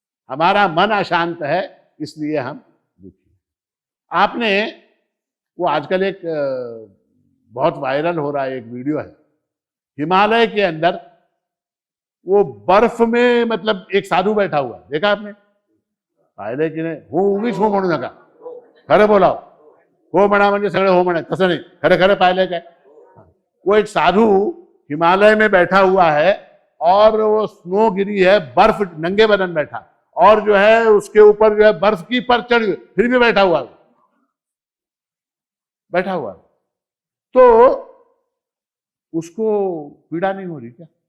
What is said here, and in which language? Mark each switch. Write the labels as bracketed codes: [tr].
[hi] हमारा मन अशांत है, इसलिए हम दुखी हैं। आपने वो आजकल एक बहुत वायरल हो रहा है एक वीडियो है, हिमालय के अंदर वो बर्फ में मतलब एक साधु बैठा हुआ, देखा आपने? [mr] पाहिले की नाही, हो उगीच हो म्हणू नका, खरं बोलाव, हो म्हणा म्हणजे सगळे हो म्हणे, तसं नाही, खरं खरं पाहिले काय? [hi] वो एक साधु हिमालय में बैठा हुआ है और वो स्नो गिरी है, बर्फ, नंगे बदन बैठा, और जो है उसके ऊपर जो है बर्फ की पर चढ़ गई, फिर भी बैठा हुआ तो उसको पीड़ा नहीं हो रही क्या?